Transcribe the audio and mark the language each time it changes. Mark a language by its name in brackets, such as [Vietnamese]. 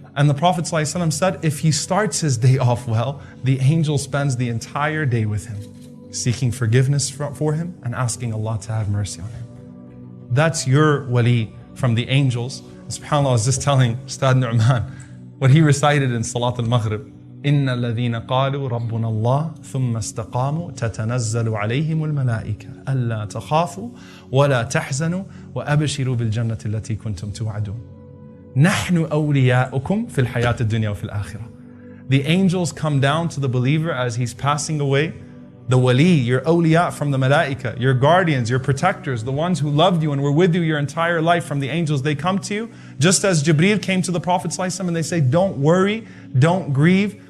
[English] And the Prophet ﷺ said, if he starts his day off well, the angel spends the entire day with him, seeking forgiveness for him and asking Allah to have mercy on him. That's your wali from the angels. SubhanAllah, I was just telling Ustad Nu'man what he recited in Salat al-Maghrib. [Arabic] إن الذين قالوا ربنا الله ثم استقاموا تتنزل عليهم الملائكة ألا تخافوا ولا تحزنوا وأبشروا بالجنة التي كنتم توعدون نحن أولياؤكم في الحياة الدنيا وفي الآخرة. [English] The angels come down to the believer as he's passing away. The wali, your awliya from the malaika, your guardians, your protectors, the ones who loved you and were with you your entire life from the angels, they come to you. Just as Jibreel came to the Prophet ﷺ and they say, don't worry, don't grieve.